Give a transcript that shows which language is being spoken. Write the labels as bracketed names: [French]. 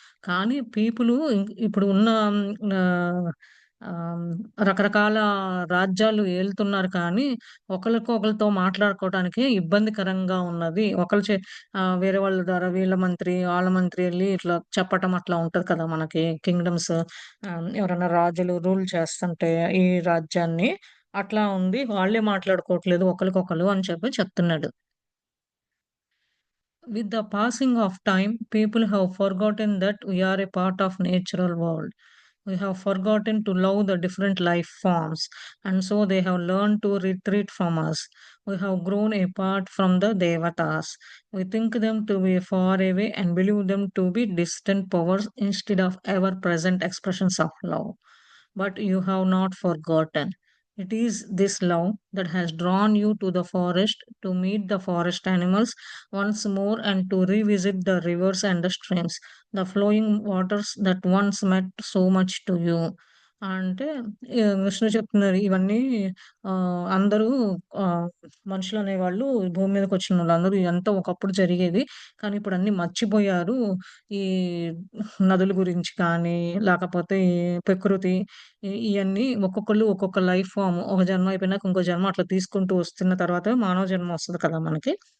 [Telugu] కానీ పీపులు ఇప్పుడు ఉన్న ఆహ్, ఆహ్, రకరకాల రాజ్యాలు ఏలుతున్నారు కానీ, ఒకళ్ళతో మాట్లాడుకోవటానికి ఇబ్బందికరంగా ఉన్నది. వేరే వాళ్ళ ద్వారా వీళ్ళ మంత్రి, ఆళ్ళ మంత్రి ఎళ్లి ఇట్లా చెప్పటం అట్లా ఉంటది కదా! మనకి కింగ్‌డమ్స్ ఎవరైనా రాజులు రూల్ చేస్తుంటే ఈ రాజ్యాన్ని, అట్లా ఉంది. వాళ్ళే మాట్లాడుకోవట్లేదు ఒకళ్ళకొకళ్ళు అని చెప్పి చెప్తున్నాడు. [English] With the passing of time, people have forgotten that we are a part of natural world. We have forgotten to love the different life forms, and so they have learned to retreat from us. We have grown apart from the devatas. We think them to be far away and believe them to be distant powers instead of ever present expressions of love. But you have not forgotten. It is this love that has drawn you to the forest to meet the forest animals once more and to revisit the rivers and the streams, the flowing waters that once meant so much to you. [Telugu] అంటే విష్ణు చెప్తున్నారు ఇవన్నీ అందరూ ఆహ్, మనుషులనేవాళ్ళు భూమి మీదకొచ్చినోళ్ళందరూ ఇదంతా ఒకప్పుడు జరిగేది. కానీ ఇప్పుడు అన్నీ మర్చిపోయారు. ఈ నదుల గురించి కానీ, లేకపోతే ఈ ప్రకృతి ఇయన్నీ ఒక్కొక్కళ్ళు ఒక్కొక్క లైఫ్ ఫార్మ్ ఒక జన్మ అయిపోయినాక ఇంకో జన్మ అట్లా తీసుకుంటూ వస్తున్న తర్వాత మానవ జన్మ వస్తది కదా మనకి.